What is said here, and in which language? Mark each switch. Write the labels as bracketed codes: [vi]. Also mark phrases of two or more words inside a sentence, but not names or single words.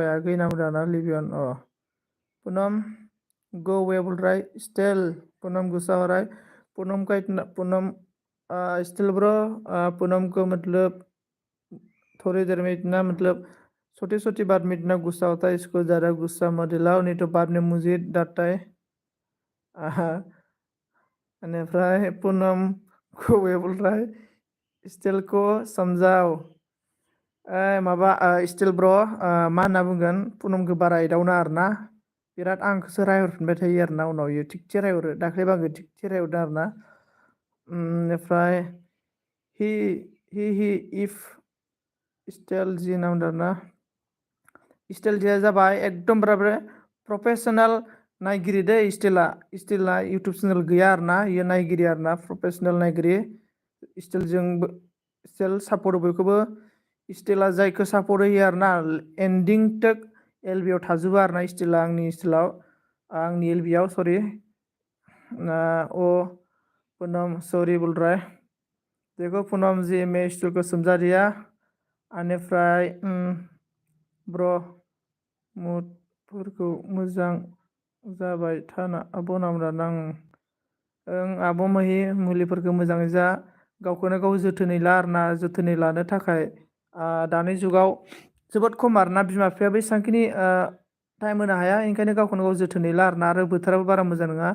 [brx] आगै नांदों आरोना लिबियान पुनम गो वे बुलराय [hi] स्टिल पुनम गुस्सा हो रहा है पूनम का इतना पूनम स्टिल ब्रो पूनम को मतलब थोड़ी देर में इतना मतलब छोटी छोटी बात में इतना गुस्सा होता है इसको ज़्यादा गुस्सा मत दिलाओ नहीं तो बाद में मुझे डांटता है [brx] बेनिफ्राय [hi] पूनम को वे बोल रहा है स्टिल को समझाओ [brx] माबा स्टिल ब्र मा होनना बुंगोन पुनमखौ बारा एदावना आरोना बिराद आंखौसो रायहरफिनबाय थायो आरोना उनाव इयो थिगसे रायहरो दाख्लैबो आंखौ थिगसे रायहरदों आरोना बेनिफ्राय हि इफ स्टाइल जि नांदों आरोना स्टाइल जिया जाबाय एकदमबारे प्रफेसनेल नायगिरि दै स्टिला इउटुब चेनेल गैया आरोना इयो नायगिरि आरोना प्रफेसनेल नायगिरि स्टिल सापर्ट बयखौबो स्टिला जायखौ सापर्ट होयो आरोना एन्डिं टेक एलबियाव थाजोबो आरोना स्टिला आंनि एलबियाव सरि [hi] पूनम सॉरी बोल रहा है देखो पूनम जी मैं स्टिल को समझा दिया [brx] बेनिफ्राय ब्र मुडफोरखौ मोजां जाबाय थाना आब' नामदा आब' माहि मुलिफोरखौ मोजाङै जा गावखौनो गाव जोथोनै ला आरोना जोथोनै लानो थाखाय दानि जुगाव जोबोद खम आरोना बिमा बिफायाबो एसेबांखिनि टाइम होनो हाया ओंखायनो गावखौनो गाव जोथोनै ला आरोना आरो बोथोराबो बारा मोजां नङा